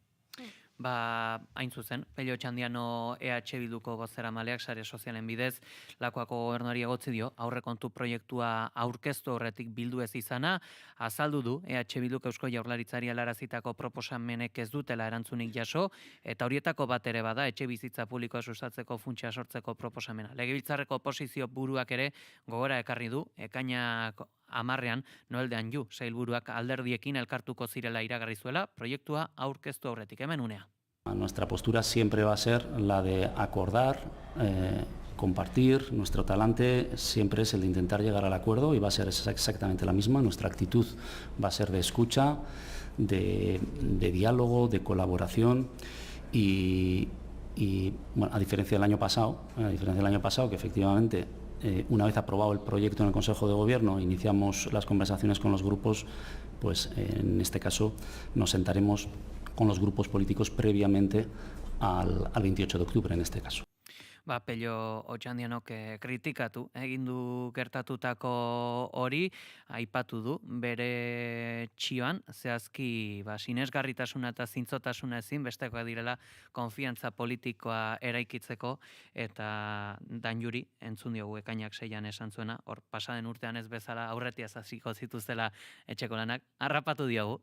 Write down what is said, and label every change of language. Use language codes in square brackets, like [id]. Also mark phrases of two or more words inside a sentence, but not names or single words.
[eu] Hain zuzen, Pello Otxandiano EH Bilduko bozeramaleak sare sozialen bidez, Lakuako gobernuari egotzi dio, aurrekontu proiektua aurkeztu horretik bildu ez izana, azaldu du EH Bilduk Eusko Jaurlaritzari helarazitako proposamenek ez dutela erantzunik jaso, eta horietako bat ere bada, etxe bizitza publikoa sustatzeko funtsa sortzeko proposamena. Legebiltzarreko oposizio buruak ere gogora ekarri du, ekainak 10ean Noel de Anjou sailburuak alderdiekin elkartuko zirela iragarri zuela proiektua aurkeztu aurretik. Hemen unea. [es] Nuestra postura siempre va a ser la de acordar, compartir. Nuestro talante siempre es el de intentar llegar al acuerdo y va a ser exactamente la misma. Nuestra actitud va a ser de escucha, de diálogo, de colaboración y bueno, a diferencia del año pasado, que efectivamente una vez aprobado el proyecto en el Consejo de Gobierno iniciamos las conversaciones con los grupos, pues en este caso nos sentaremos con los grupos políticos previamente al 28 de octubre en este caso. [eu] Pello Otxandianok kritikatu egin du gertatutako hori, aipatu du bere txioan, zehazki sinesgarritasuna eta zintzotasuna ezin bestekoa direla konfiantza politikoa eraikitzeko, eta Danjuri entzun diogu ekainak 6an esan zuena, hor pasaden urtean ez bezala aurretiaz hasiko zituztela etxeko lanak, harrapatu diogu.